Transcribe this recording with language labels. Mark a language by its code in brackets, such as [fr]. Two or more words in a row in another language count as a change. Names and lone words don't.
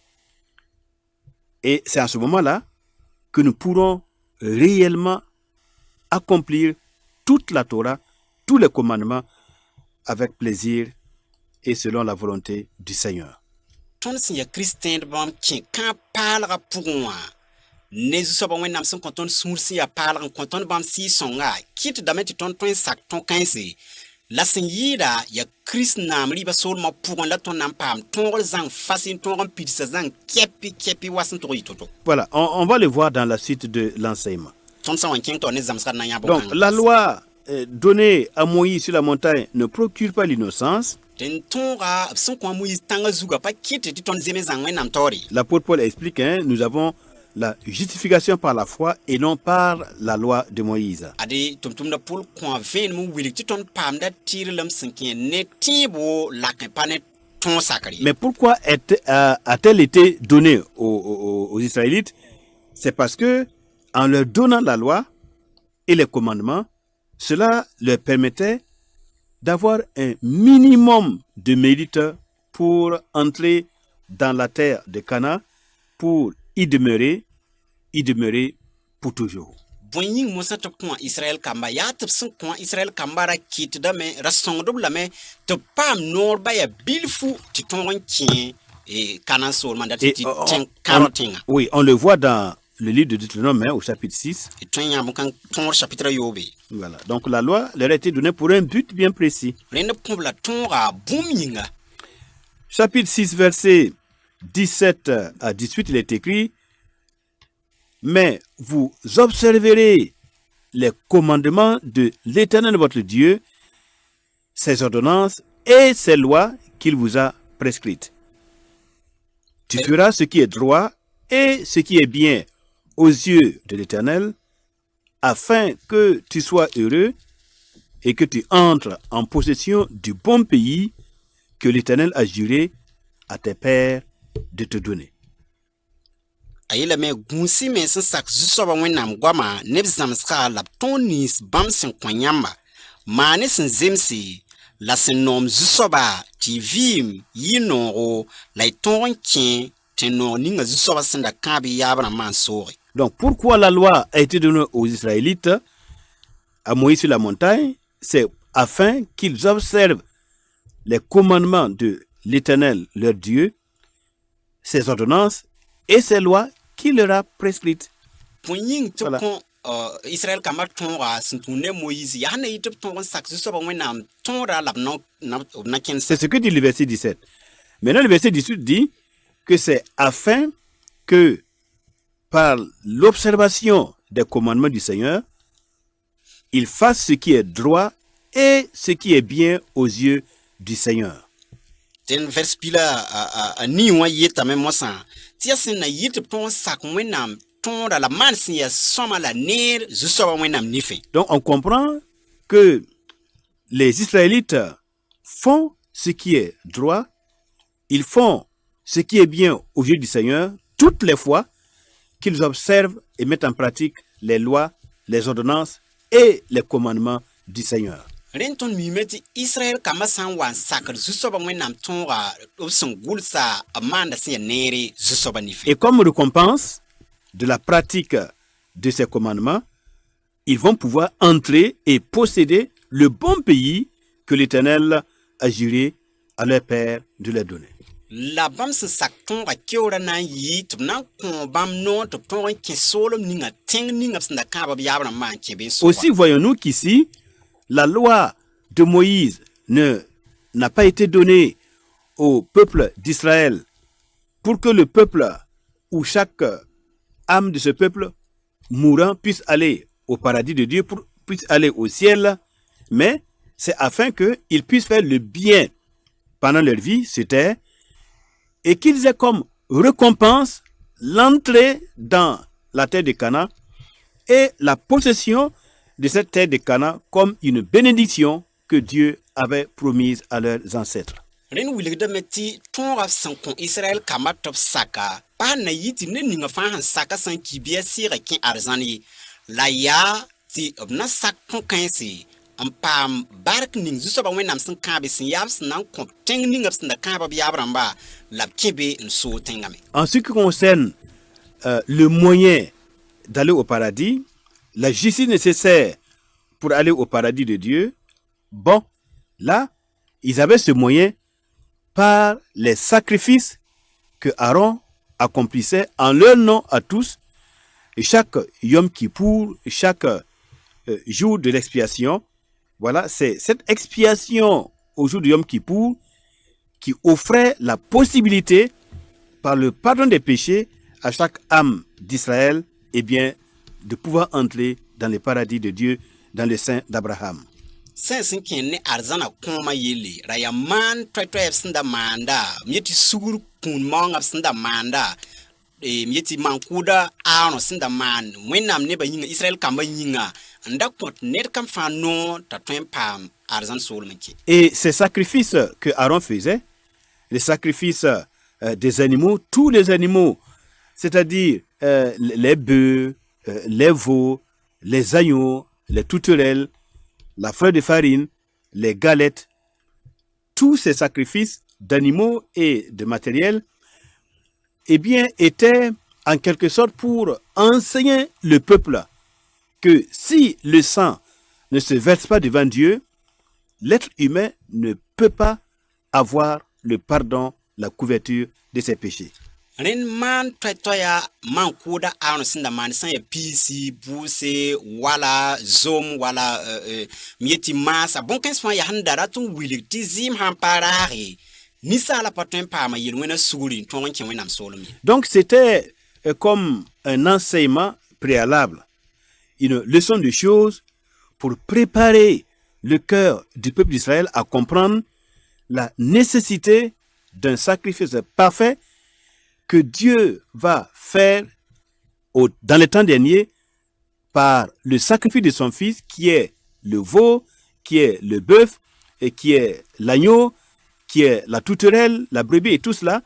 [fr] et c'est à ce moment-là que nous pourrons réellement accomplir toute la Torah, tous les commandements avec plaisir et selon la volonté du Seigneur. [mos] Tõnd sẽn yaa Kirist tẽed bãmb kẽ kãag paalgã pʋgẽ wã ne zu-soabã wẽnnaam sẽn kõ tõnd sũur sẽn yaa paalg n kõ tõnd bãmb sɩɩg-sõnga kɩtdame tɩ tõnd tõe n sak tõe-kãense la sẽn yɩɩda yaa Kirist naam rɩɩbã soolmã pʋgẽ la tõnd na n paam tõogr zãng fas n tõog n pidsa zãng kɛpɩ wa sẽn tʋg yɩ to-to. [fr] Voilà, on va le voir dans la suite de l'enseignement. [mos] Tõnd sã n wa kẽng tɩ wa ne zãmsgd na n yã [fr] Donc, la loi donnée à Moïse sur la montagne ne procure pas l'innocence. [mos] Tẽn tõoga b sẽn kõ a Moïse tãngã zugã pa kɩt tɩ tõnd zeme zãng wẽnnaam taoore. [fr] L'apôtre Paul explique, nous avons la justification par la foi et non par la loi de Moïse. [mos] Ade tʋm-tʋmda Pol kõ a vẽenem n wilg tɩ tõnd paamda tɩɩrlem sẽn kẽ ne tẽebo la kẽ pa ne tõog sakre. [fr] Mais pourquoi a-t-elle été donnée aux Israélites? C'est parce que en leur donnant la loi et les commandements, cela leur permettait d'avoir un minimum de mérite pour entrer dans la terre de Canaan, pour y demeurer pour toujours. [mos] Bõe yĩng mosã tɩ b kõ Israɛl kamba yaa tɩ b sẽn kõ Israɛl kamba ra kɩtdame ra sõngd b lame tɩ b paam noorba yaa bilfu tɩ tõog n kẽ Canaan soolmã dat [fr] Et [mos] tɩ tẽng kãro tẽngã. [fr] oui, on le voit dans le livre de Deutéronome au chapitre 6. [mos] Tɩ tõe n yãmb kãng tõogr chapitre yoobe. [fr] Voilà. Donc la loi leur a été donnée pour un but bien précis. [mos] Rẽnd b kõ b la tõoga bũmb yĩnga. [fr] Chapitre 6, verset 17 à 18, il est écrit: Mais vous observerez les commandements de l'Éternel votre Dieu, ses ordonnances et ses lois qu'il vous a prescrites. Tu feras ce qui est droit et ce qui est bien aux yeux de l'Éternel, afin que tu sois heureux et que tu entres en possession du bon pays que l'Éternel a juré à tes pères de te donner. [mos] A yeelame gũusi me sẽn sak zu-soabã wẽnnaam goama neb zãmsga la b tõog nins bãmb sẽn kõ yãmba maa ne sẽn zemse la sẽn noom zu-soaba tɩ y vɩɩm yɩ noogo la y tõog n kẽ tɩ noog ninga zu-soabã sẽn da kãab yaab rãmbã n sooge. [fr] Donc pourquoi la loi a été donnée aux Israélites à Moïse sur la montagne? C'est afin qu'ils observent les commandements de l'Éternel, leur Dieu, ses ordonnances et ses lois qu'il leur a prescrites. [mos] Bõe yĩng tɩ [fr] Voilà. [mos] b kõ Israɛl kambã tõoga sẽn tũud ne Moïse yaa na yɩ tɩ b tõog n sak zu-soabã wẽnnaam tõoda la b na kẽnsa. [fr] C'est ce que dit le verset 17. Maintenant, le verset 18 dit que c'est afin que par l'observation des commandements du Seigneur, ils fassent ce qui est droit et ce qui est bien aux yeux du Seigneur. [mos] Tẽn vers pila a nii wã yetame mosã tɩ yaa sẽn na yɩ tɩ b tõog n sak wẽnnaam tõoda la maan sẽn yaa sõma la neer zu-soabã wẽnnaam nifẽ. [fr] Donc on comprend que les Israélites font ce qui est droit, ils font ce qui est bien aux yeux du Seigneur toutes les fois qu'ils observent et mettent en pratique les lois, les ordonnances et les commandements du Seigneur. [mos] Rẽnd tõnd miime tɩ Israɛl kambã sã n wa n sakd zu-soabã wẽnnaam tõoga b sẽn gʋlsa b maanda sẽn yaa neere zu-soabã nifẽ. [fr] Et comme récompense de la pratique de ces commandements, ils vont pouvoir entrer et posséder le bon pays que l'Éternel a juré à leur père de leur donner. [mos] La bãmb sẽn sak tõoga keoorã na n yɩ tɩ b na n kõ bãmb noor tɩ b tõog n kẽ soolem ninga tẽng ninga b sẽn da kãab b yaab rãmbã n kẽ be n [fr] Aussi voyons-nous qu'ici, la loi de Moïse ne n'a pas été donné au peuple d'Israël pour que le peuple ou chaque âme de ce peuple mourant puisse aller au paradis de Dieu, puisse aller au ciel, mais c'est afin qu'ils puissent faire le bien pendant leur vie sur terre et qu'ils aient comme récompense l'entrée dans la terre de Canaan et la possession de cette terre de Canaan comme une bénédiction que Dieu avait promise à leurs ancêtres. [mos] ren wilgdame tɩ tõogã sẽn kõ israɛl kambã tɩ b saka pa na yɩ tɩ ned ninga fãa sẽn saka sẽn ki bɩa sɩɩga kẽ arzãn ye la yaa tɩ b na sak kõ-kãense n paam bark ning zu-soabã wẽnnaam sẽn kãabe sẽn yaa b sẽn na n kõ tẽng ninga b sẽn da kãaba b yaab rãmba la b kẽ be n soog tẽngame. [fr] En ce qui concerne le moyen d'aller au paradis, la justice nécessaire pour aller au paradis de Dieu, bon, là, ils avaient ce moyen par les sacrifices que Aaron accomplissait en leur nom à tous, et chaque Yom Kippour, chaque jour de l'expiation. Voilà, c'est cette expiation au jour de Yom Kippour qui offrait la possibilité, par le pardon des péchés, à chaque âme d'Israël, eh bien, de pouvoir entrer dans le paradis de Dieu, dans le sein d'Abraham. [mos] Sẽn sẽn kẽ ne arzãna kõoma yelle ra yaa maan toɛ-toɛ b sẽn da maanda m yetɩ sugr kũun maoongã b sẽn da maanda m yetɩ maan-kʋʋda Aaron sẽn da maan wẽnnaam nebã yĩnga Israɛl kambã yĩnga n da kõt ned kam fãa noog t'a tõe n paam arzãn soolem n kẽ. [fr] Et ces sacrifices que Aaron faisait, les sacrifices des animaux, tous les animaux, c'est-à-dire les bœufs, les veaux, les agneaux, les tourterelles, la fleur de farine, les galettes, tous ces sacrifices d'animaux et de matériel, eh bien, étaient en quelque sorte pour enseigner le peuple que si le sang ne se verse pas devant Dieu, l'être humain ne peut pas avoir le pardon, la couverture de ses péchés. [mos] Ren maan toɛ-toɛ yaa maan-kʋʋda Aaron sẽn da maan sã n yaa piisi buuse wala zom wala m yetɩ maasa bõn-kãens fãa yaa sẽn da rat n wilg tɩ zɩɩm sãn pa raage ninsaala pa tõe n paama yel-wẽna sugri n tõog n kẽ wẽnnaam soolem ye. [fr] Donc c'était comme un enseignement préalable, une leçon de choses pour préparer le cœur du peuple d'Israël à comprendre la nécessité d'un sacrifice parfait que Dieu va faire dans les temps derniers par le sacrifice de son Fils, qui est le veau, qui est le bœuf, et qui est l'agneau, qui est la tourterelle, la brebis et tout cela.